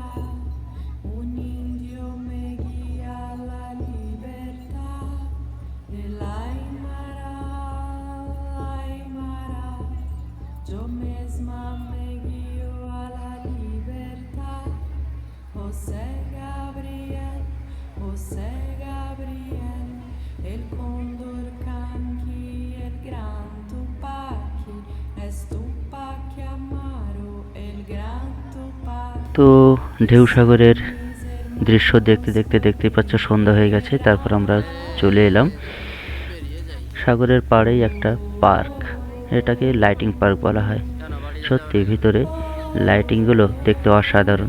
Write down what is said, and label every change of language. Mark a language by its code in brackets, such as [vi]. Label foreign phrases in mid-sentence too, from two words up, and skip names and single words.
[es] Un indio me guía a la libertad, el Aymara, yo misma me guío a la libertad. José Gabriel, el cóndor canqui, el gran Tupaki, es Tupac Amaro, el gran Tupac. [bn] তো ঢেউসাগরের দৃশ্য দেখতে দেখতে দেখতেই পাচ্ছ সন্ধ্যা হয়ে গেছে। তারপর আমরা চলে এলাম সাগরের পাড়েই একটা পার্ক, এটাকে [en] lighting park [bn] বলা হয়। সত্যি ভিতরে লাইটিংগুলো দেখতে অসাধারণ।